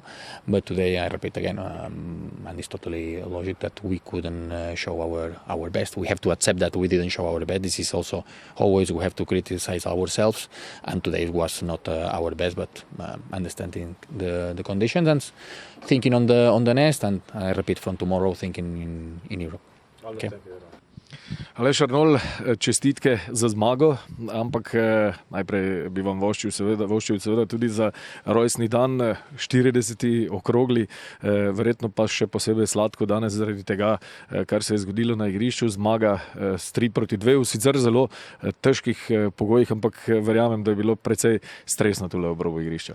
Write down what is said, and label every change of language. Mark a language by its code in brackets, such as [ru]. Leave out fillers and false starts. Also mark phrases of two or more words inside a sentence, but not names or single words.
[en] But today, I repeat again, and it's totally logic that we couldn't show our best. We have to accept that we didn't show our best. This is also always we have to criticize ourselves. And today it was not our best, but understanding the conditions and thinking on the next. And I repeat from tomorrow, thinking in Europe. Okay. [sl] Aleš Arnol, čestitke za zmago, ampak najprej bi vam voščil seveda tudi za rojstni dan, 40. okrogli, verjetno pa še posebej sladko danes zaradi tega, kar se je zgodilo na igrišču, zmaga s 3-2 v sicer zelo težkih pogojih, ampak verjamem, da je bilo precej stresno tule ob robu igrišča.